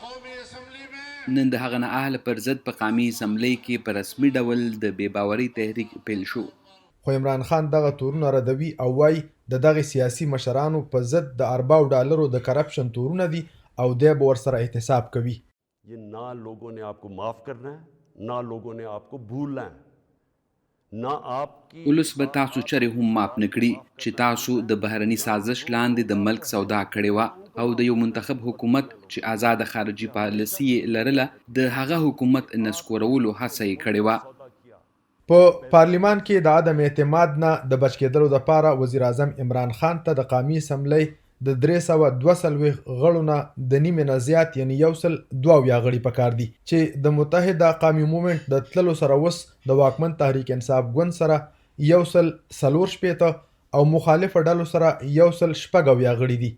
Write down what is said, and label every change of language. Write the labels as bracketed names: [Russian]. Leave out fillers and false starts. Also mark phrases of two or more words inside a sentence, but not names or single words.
[Pashto] نن د هغه نه اهل پر ضد په قومي اسمبلی کې په رسمي ډول د بې باورۍ تحریک پیل شو. خو عمران خان دغه تورونه ردوي او وایي د دغې سیاسي مشرانو په ضد د ارباو ډالرو د کرپشن تورونه دي او دی به ورسره احتساب کوي. [Urdu] نه لوگوں نے آپ کو معاف کرنا ہے نه لوگوں نے آپ کو بھولنا ہے. [Pashto] ولس به تاسو چرې هم معاف نه کړي چې تاسو د بهرني سازش لاندې د ملک سودا کړې وه او د یو منتخب حکومت چې آزاده خارجي پالیسي یې لرله د هغه حکومت نسکورولو هڅه یې کړې وه. په پارلیمان کې د عدم اعتماد نه د بچ کېدلو دپاره وزیر اعظم عمران خان ته د قومي اسمبلی د 342 غړو نه د نیمې نه زیات یعنی 102 غړي پکار دي چې د متحده قومي مومنټ د تللو سره اوس د واکمن تحریک انصاف ګوند سره 140 او مخالفه ډلو سره 160 غړي دي.